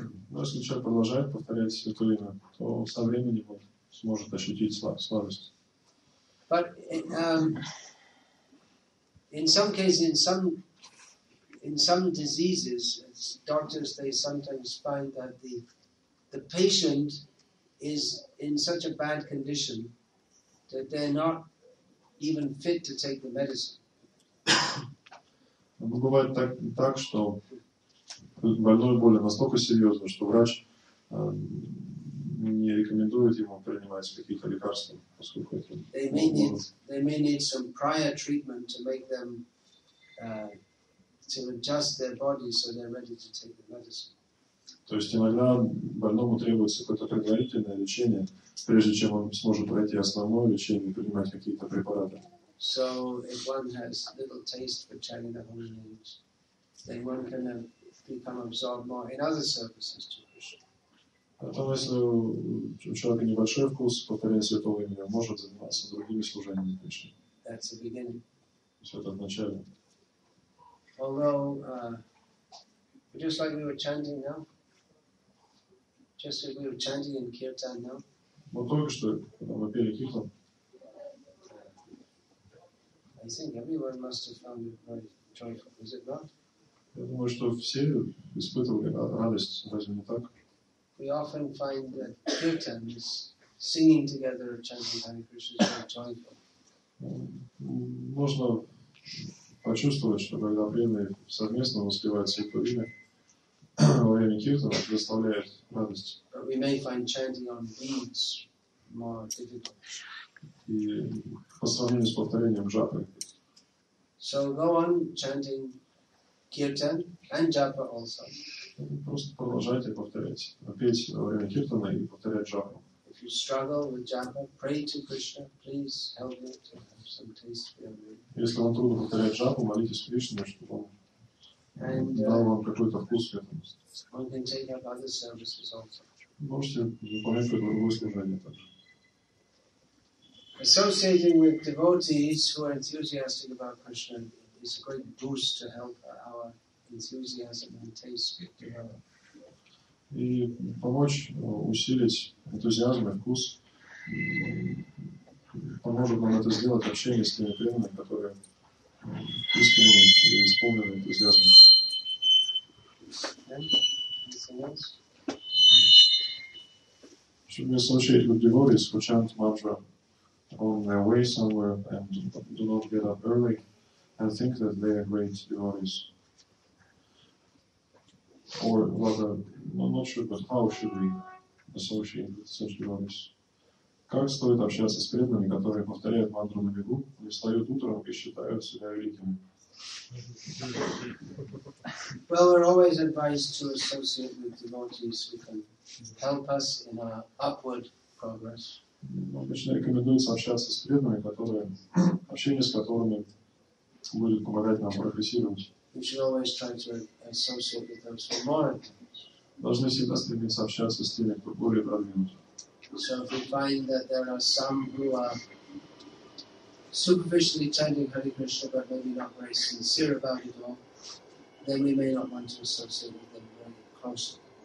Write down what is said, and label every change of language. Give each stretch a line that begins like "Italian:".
Russian: Но если человек продолжает повторять святое имя, то со временем он сможет ощутить сладость.
English: But in some cases, in some diseases, doctors, they sometimes find that the patient is in such a bad condition that they're not even fit to take the medicine.
Russian: Но бывает так, что больной болен настолько серьезно, что врач не рекомендует ему принимать какие-то лекарства, поскольку это...
English: They may need some prior treatment to make them to adjust their body so they're ready to take the medicine.
Russian: То есть иногда больному требуется какое-то предварительное лечение, прежде чем он сможет пройти основное лечение и принимать какие-то препараты.
English: So if one has little taste for chanting the holy names, then one can become absorbed more in other services to Krishna.
Russian: Поэтому если у человека небольшой вкус повторения святого имени, он может заниматься другими служениями Кришне.
English: That's the beginning.
Russian: То есть это вначале.
English: Although, just like we were chanting now, just like we were chanting in Kirtan now,
Russian: Но только что, когда мы пели киртан,
English: I think everyone must have found it very joyful, is it not?
Russian: я думаю, что все испытывали радость, разве не так?
English: We often find that Kirtan is singing together, chanting Hare Krishna is very joyful.
Russian: Можно почувствовать, что когда преданные совместно воспевают святое имя во время киртана, это доставляет радость.
English: But we may find chanting on beads more difficult.
Russian: И по сравнению с повторением джапы.
English: So go on chanting Kirtan and Japa also.
Russian: Просто продолжайте повторять. Петь во время киртана и повторять джапу.
English: If you struggle with Japa, pray to Krishna, please help me to have some taste for your name.
Russian: Если вам трудно повторять джапу, молитесь Кришне, чтобы он дал вам какой-то вкус в этом.
English: One can take up other services also.
Russian: Можете выполнять какое-то другое служение также.
English: Associating with devotees who are enthusiastic about Krishna is a great boost to help our enthusiasm and taste develop.
Russian: И помочь усилить энтузиазм и вкус поможет нам это сделать общение с теми преданными, которые искренне и исполнены энтузиазмом.
English: Anything else? Should we associate with devotees who chant mantra on their way somewhere and do not get up early and think that they are great devotees? Or rather, not sure, but how should we associate with such devotees?
Russian: Как стоит общаться с преданными, которые повторяют мантру на бегу, не встают утром и считают себя великими?
English: Well, we're always advised to associate with devotees who can help us in our upward progress.
Russian: Обычно рекомендуется общаться с преданными, общение с которыми будет помогать нам прогрессировать.
English: We should always try to associate with those who are more advanced.
Russian: Должны всегда стремиться общаться с теми, кто более продвинут.
English: So if we find that there are some who are superficially chanting Hare Krishna but maybe not very sincere about it all, then we may not want to associate with them very closely.